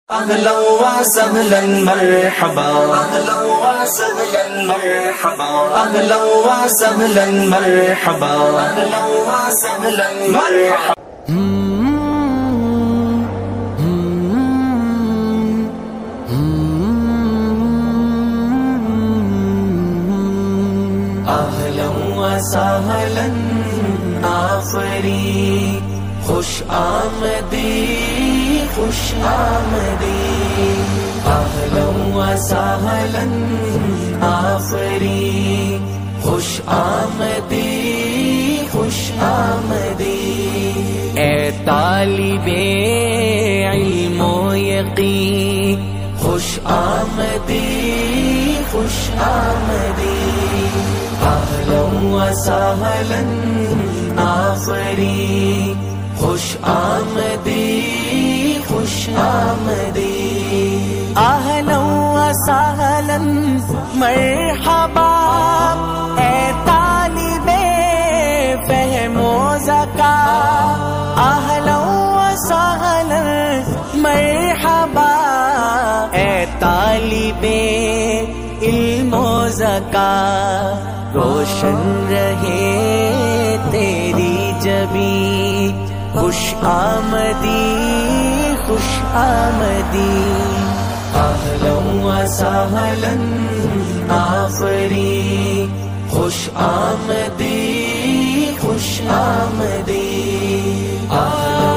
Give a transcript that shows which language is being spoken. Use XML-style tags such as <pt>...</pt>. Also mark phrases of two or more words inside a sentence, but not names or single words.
<ar>أهلا وسهلا مرحبا أهلا وسهلا مرحبا أهلا وسهلا مرحبا أهلا وسهلا مرحبا أهلا وسهلا</ar> <fa>آفری خوش آمدی خوش آمدی</fa> <ar>اہلا وسہلا</ar> <fa>آفری خوش آمدی خوش آمدی اے طالب علم و یقین خوش آمدی خوش آمدی</fa> <ar>اہلا وسہلا</ar> <fa>آفری خوش آمدی خوش آمدی</fa> <ar>اہلا وسہلا مرحبا</ar> <fa>اے طالب فہم و ذکا</fa> <ar>اہلا وسہلا</ar> <fa>مرحبا اے طالب علم و ذکا</fa> <ur>روشن رہے تیری جبیں</ur> <fa>خوش آمدی خوش آمدی</fa> <ar>اہلا وسہلا</ar> <fa>آفری خوش آمدی خوش آمدی</fa>